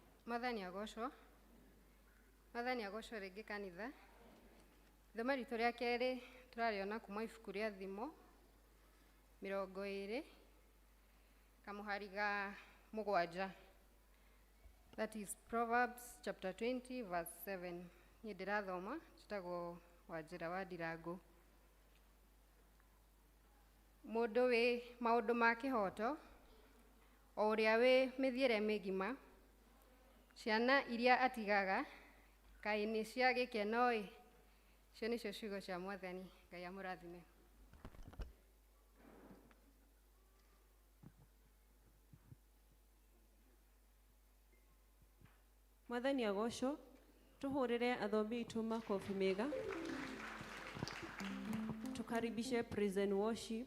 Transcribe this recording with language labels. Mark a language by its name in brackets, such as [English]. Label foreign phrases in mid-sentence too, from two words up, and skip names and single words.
[Kikuyu] Mwathani agocwo. Mwathani agocwo rĩngĩ kanitha. Ithoma ritũ rĩa kerĩ tũrariona kuma ibuku rĩa Thimo 20 kamuhari ga 7. [English] That is Proverbs chapter 20 verse 7. [Kikuyu] Niĩ ndĩrathoma njĩtagwo Wanjĩra wa Ndirango. Mũndũ wĩ maũndũ ma kĩhoto, o ũrĩa wĩ mĩthiĩre mĩgima, ciana iria atigaga kaĩ nĩ cia gĩkeno-ĩ. Icio nĩcio ciugo cia Mwathani. Ngai amũrathime. Mwathani agocwo. Tuhũrĩre athomi aitũ makobi mega. [English] Tukaribishe praise and worship.